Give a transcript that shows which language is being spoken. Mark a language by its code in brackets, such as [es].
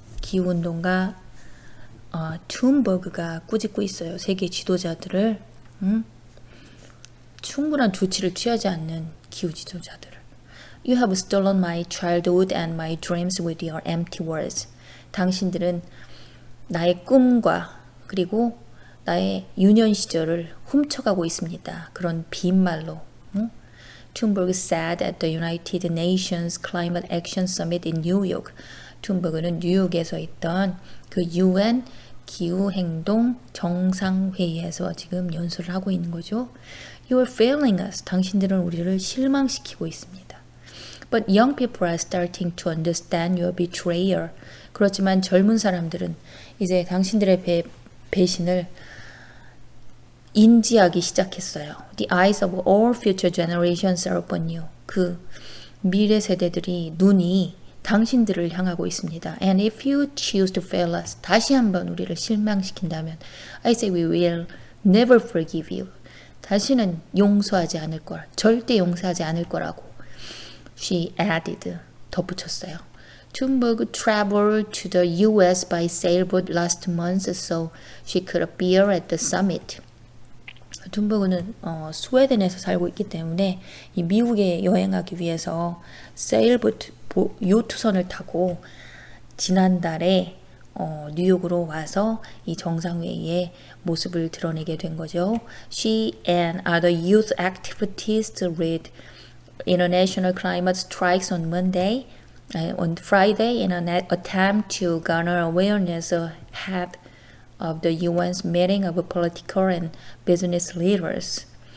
[ko] 기후운동가 툰버그가 꾸짖고 있어요. 세계 지도자들을. 충분한 조치를 취하지 않는 기후 지도자들을. [en] You have stolen my childhood and my dreams with your empty words. [ko] 당신들은 나의 꿈과 그리고 나의 유년 시절을 훔쳐가고 있습니다. 그런 빈말로. [en] 툰버그 said at the United Nations Climate Action Summit in New York. [ko] 툰버그는 뉴욕에서 있던 그 UN 기후행동 정상회의에서 지금 연설을 하고 있는 거죠. [en] You are failing us. [ko] 당신들은 우리를 실망시키고 있습니다. [en] But young people are starting to understand your betrayal. [ko] 그렇지만 젊은 사람들은 이제 당신들의 배신을 인지하기 시작했어요. [en] The eyes of all future generations are upon you. [ko] 그 미래 세대들이 눈이 당신들을 향하고 있습니다. [en] And if you choose to fail us, [ko] 다시 한번 우리를 실망시킨다면, [en] I say we will never forgive you. [ko] 다시는 용서하지 않을 거라. 절대 용서하지 않을 거라고. [en] She added. [ko] 덧붙였어요. [en] Thunberg traveled to the U.S. by sailboat last month so she could appear at the summit. [ko] 툰버그는 스웨덴에서 살고 있기 때문에 이 미국에 여행하기 위해서 세일보트 요트선을 타고 지난달에 뉴욕으로 와서 이 정상회의의 모습을 드러내게 된 거죠. [en] She and other youth activists led international climate strikes on Friday in an attempt to garner awareness ahead of the UN's meeting of political and business leaders.